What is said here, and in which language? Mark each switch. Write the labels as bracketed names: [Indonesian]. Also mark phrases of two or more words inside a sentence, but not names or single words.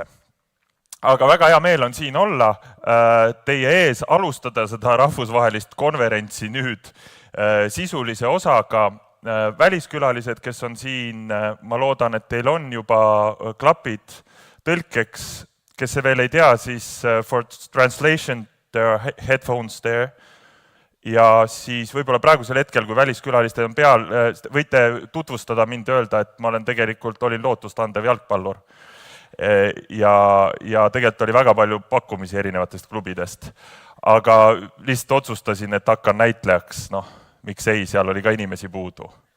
[Estonian] Aga väga hea meel on siin olla, teie ees alustada seda rahvusvahelist konverentsi nüüd sisulise osaga. Väliskülalised, kes on siin, ma loodan, et teil on juba klapid tõlkeks, kes see veel ei tea, siis [English] for translation, there are headphones there. [Estonian] Ja siis võib-olla praegusel hetkel, kui väliskülalised on peal, võite tutvustada mind öelda, et ma olen tegelikult olin lootustandev jalgpallur. ja tegelikult oli väga palju pakkumisi erinevatest klubidest. Aga lihtsalt otsustasin, et hakkan näitlejaks, miks ei, seal oli ka inimesi puudu.